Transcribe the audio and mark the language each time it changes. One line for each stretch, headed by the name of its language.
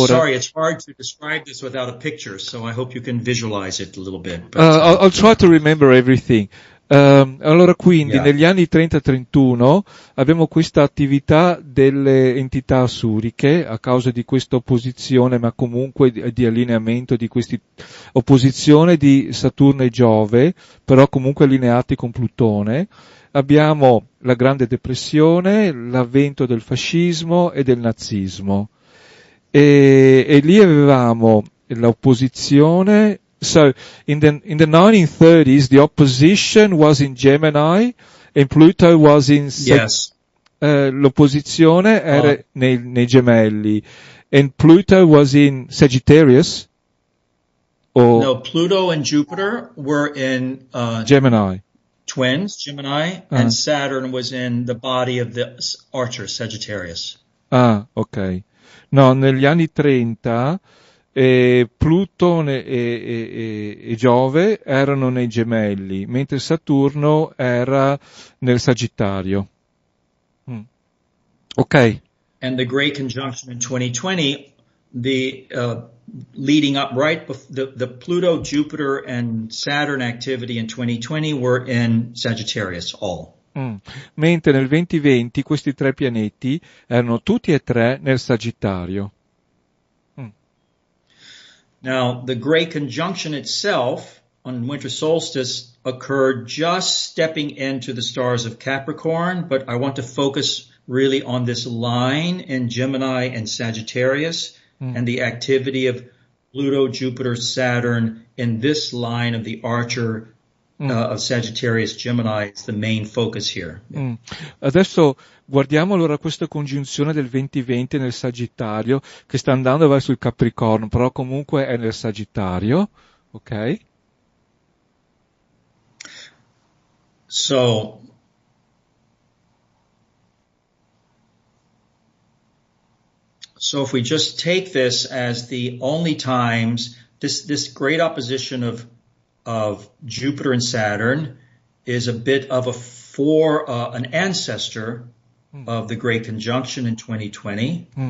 English: I'm sorry, it's hard to describe this without a picture, so I hope you can visualize it a little bit. But, I'll try to remember everything.
Italian: Allora, quindi, negli anni 30-31 abbiamo questa attività delle entità assuriche a causa di questa opposizione, ma comunque di allineamento di questa opposizione di Saturno e Giove, però comunque allineati con Plutone. Abbiamo la Grande Depressione, l'avvento del fascismo e del nazismo. E lì avevamo l'opposizione.
English: So in the 1930s, the opposition was in Gemini and Pluto was in
Italian: l'opposizione era nei gemelli
English: and Pluto was in Sagittarius. No, Pluto and Jupiter were in Gemini. Twins, Gemini, and Saturn was in the body of the Archer, Sagittarius. Ok.
Italian: No, negli anni 30 Plutone e Giove erano nei gemelli, mentre Saturno era nel Sagittario. Ok.
English: And the great conjunction in 2020, the leading up right, the Pluto, Jupiter, and Saturn activity in 2020 were in Sagittarius, all.
Italian: Mentre nel 2020 questi tre pianeti erano tutti e tre nel Sagittario.
English: Now, the great conjunction itself on winter solstice occurred just stepping into the stars of Capricorn, but I want to focus really on this line in Gemini and Sagittarius and the activity of Pluto, Jupiter, Saturn in this line of the Archer of Sagittarius, Gemini is the main focus here.
Italian: Adesso guardiamo allora questa congiunzione del 20-20 nel Sagittario che sta andando verso il Capricorno, però comunque è nel Sagittario, ok?
English: So if we just take this as the only times, this great opposition of Jupiter and Saturn is a bit of an ancestor of the great conjunction in 2020.